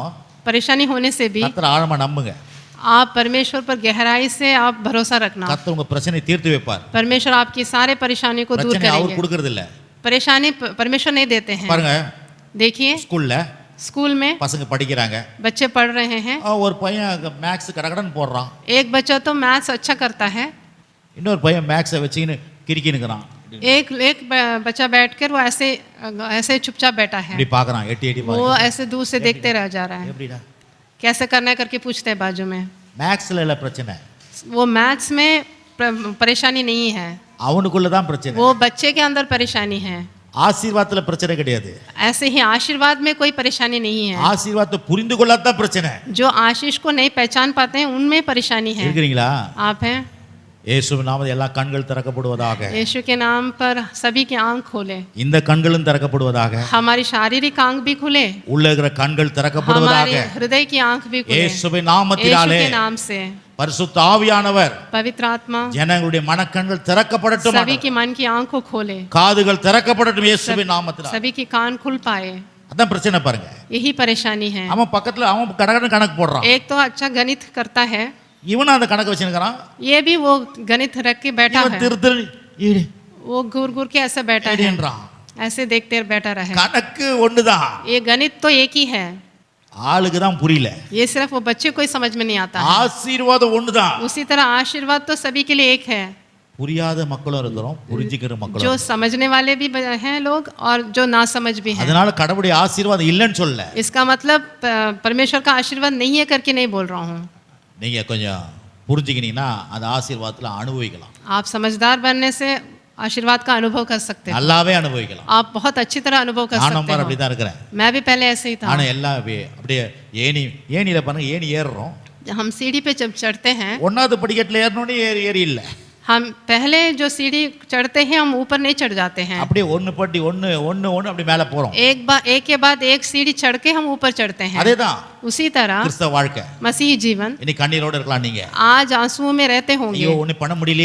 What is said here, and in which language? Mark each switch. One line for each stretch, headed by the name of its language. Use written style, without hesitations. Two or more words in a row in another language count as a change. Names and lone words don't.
Hindi: परेशानी होने से भी
Tamil: கர்த்தரை ஆழமா நம்புங்க.
Hindi: आप परमेश्वर पर गहराई से आप भरोसा रखना।
Tamil: கர்த்தர் உங்க பிரச்சனையை தீர்த்து வைப்பார்.
Hindi: परमेश्वर आपकी सारे परेशानी को दूर
Tamil: பிரச்சனை அவர்
Hindi: करेंगे।
Tamil: கொடுக்கிறது இல்ல.
Hindi: परेशानी परमेश्वर नहीं देते हैं।
Tamil: பாருங்க,
Hindi: देखिए
Tamil: ஸ்கூல்ல
Hindi: स्कूल में
Tamil: பசங்க படிக்கிறாங்க,
Hindi: बच्चे पढ़ रहे हैं,
Tamil: ஒரு பையன் மேக்ஸ் கடகடன்னு போடுறான்,
Hindi: एक बच्चा तो मैथ्स अच्छा करता है,
Tamil: இன்னொரு பையன் மேக்ஸை வச்சுக்கின்னு கிறுக்கினுக்குறான்,
Hindi: एक बच्चा बैठकर वो ऐसे ऐसे चुपचाप बैठा है,
Tamil: இப்படி பார்க்கறான், எட்டி எட்டி
Hindi: वो
Tamil: பார்க்கறான்.
Hindi: ऐसे दूर से देखते रह जा रहा है,
Tamil: எப்படிடா?
Hindi: कैसे करना है करके पूछते हैं बाजू में।
Tamil: மேக்ஸ்ல இல்ல பிரச்சனை,
Hindi: वो मैथ्स में परेशानी नहीं है,
Tamil: அவனுக்குள்ள தான் பிரச்சனை.
Hindi: वो बच्चे के अंदर परेशानी है।
Tamil: ஆசீர்வாதத்துல பிரச்சனை கிடையாது.
Hindi: ऐसे ही आशीर्वाद में कोई परेशानी नहीं है।
Tamil: ஆசீர்வாதத்தை புரிந்து கொள்ளாதான் பிரச்சனை.
Hindi: जो आशीष को नहीं पहचान पाते हैं उनमें परेशानी है।
Tamil: இருக்கிறீங்களா?
Hindi: आप हैं?
Tamil: இயேசுவின் நாமத்தில் எல்லா கண்கள் திறக்கப்படுவதாக.
Hindi: यीशु के नाम पर सभी की आंख खोले,
Tamil: இந்த கண்களும் திறக்கப்படுவதாக.
Hindi: हमारी शारीरिक आंख भी खुले,
Tamil: உள்ள இருக்கிற கண்கள் திறக்கப்படுவதாக.
Hindi: हमारे हृदय की आंख भी खुले,
Tamil: இயேசுவின்
Hindi: यीशु
Tamil: நாமத்தினாலே
Hindi: के नाम से।
Tamil: பரிசுத்த ஆவியானவர்
Hindi: पवित्र आत्मा
Tamil: ஜனங்களுடைய மனக்கண்கள் திறக்கப்படட்டும்,
Hindi: सभी की मन की आंख को खोले,
Tamil: காதுகள் திறக்கப்படட்டும் இயேசுவின் நாமத்தினாலே.
Hindi: सभी की कान खुल पाए।
Tamil: அதான் பிரச்சனை பாருங்க.
Hindi: यही परेशानी है।
Tamil: அவன் பக்கத்துல அவன் கடகடன்னு கணக்கு போடுறான்,
Hindi: एक तो अच्छा गणित करता है,
Tamil: இவனும் அந்த கணக்கு வச்சிருக்கான்,
Hindi: ये भी वो गणित रख के बैठा
Tamil: இவன்
Hindi: है,
Tamil: திரு திரு ஈடு
Hindi: वो घूर घूर के ऐसे बैठा है,
Tamil: ஈடுன்றான்.
Hindi: ऐसे देखते बैठा रहे।
Tamil: கணக்கு ஒண்ணுதான்,
Hindi: ये गणित तो एक ही है,
Tamil: ஆளுக்கு தான் புரியல.
Hindi: ये सिर्फ वो बच्चे को ही समझ में नहीं आता है।
Tamil: ஆசீர்வாதம் ஒண்ணுதான்,
Hindi: उसी तरह आशीर्वाद तो सभी के लिए एक है।
Tamil: புரியாத மக்களும் இருக்கிறோம், புரிஞ்சுக்கிற
Hindi: जो
Tamil: மக்களும்.
Hindi: समझने वाले भी हैं लोग और जो ना समझ भी हैं।
Tamil: அதனால கடவுளுடைய ஆசீர்வாதம் இல்லைன்னு சொல்ல,
Hindi: इसका मतलब परमेश्वर का आशीर्वाद नहीं है करके नहीं बोल रहा हूँ।
Tamil: நீங்க கொஞ்சம் புரிஞ்சுக்கினீங்கன்னா அந்த ஆசீர்வாதத்துல அனுபவிக்கலாம்,
Hindi: आप समझदार बनने से आशीर्वाद का अनुभव कर सकते हैं,
Tamil: நல்லாவே அனுபவிக்கலாம்.
Hindi: आप बहुत अच्छी तरह अनुभव कर
Tamil: நானும்
Hindi: सकते
Tamil: அப்படி
Hindi: हैं।
Tamil: தான் இருக்கிறேன்.
Hindi: मैं भी पहले ऐसे ही था।
Tamil: ஆனா எல்லாம் அப்படியே ஏணியில பாருங்க, ஏணி ஏறுறோம்,
Hindi: हम सीढ़ी पे जब चढ़ते हैं,
Tamil: ஒன்னாவது படிக்கட்டுல ஏறணும்னு ஏறி இல்ல,
Hindi: हम पहले जो सीढ़ी चढ़ते हैं हम ऊपर नहीं चढ़ जाते हैं,
Tamil: அப்படியே ஒன்னு பட்டி ஒன்னு ஒன்னு ஒன்னு அப்படி மேல போறோம்.
Hindi: एक के बाद एक सीढ़ी चढ़ के हम ऊपर चढ़ते हैं।
Tamil: அதேதான்
Hindi: उसी तरह
Tamil: கிறிஸ்தவ வாழ்க்கை.
Hindi: मसीही जीवन,
Tamil: இன்னைக்கு கண்ணீரோட இருக்கலாம் நீங்க,
Hindi: आज आंसुओं में रहते होंगे,
Tamil: ஐயோ ஒண்ணு பண்ண முடியலையே,